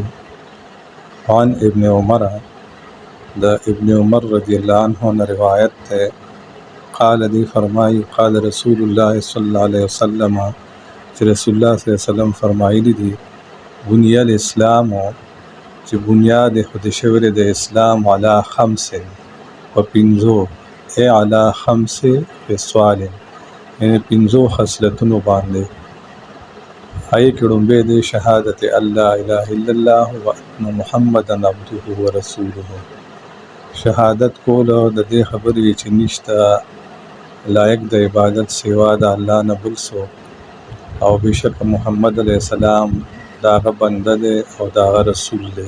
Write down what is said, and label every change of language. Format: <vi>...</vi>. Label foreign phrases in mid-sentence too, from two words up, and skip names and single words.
<ar>عن ابن عمر،</ar> <ps>د ابن عمر</ps> <ar>رضی الله عنه</ar> <ps>نه روایت دی. قال دی فرمایي</ps> <ar>قال رسول الله صلی الله علیه وسلم،</ar> <ps>چې</ps> <ar>رسول الله صلی الله علیه وسلم</ar> <ps>فرمایلی دي</ps> <ar>بنی الاسلام،</ar> <ps>چې بنیاد ایښودل شوی دی د اسلام</ps> <ar>علی خمس،</ar> <ps>په پنځو،</ps> <ar>ای علی خمس خصال،</ar> <ps>یعنې پنځو خصلتونو باندې. هغې کې لومړی دی</ps> <ar>شهادت الله اله الا الله و ان محمدا عبده و رسوله،</ar> <ps>شهادت کول د دې خبرې چې نشته لایق د عبادت سوا د الله نه بل څوک، او بشک محمد</ps> <ar>علیه السلام</ar> <ps>د هغه بنده دی او د هغه رسول دی.</ps>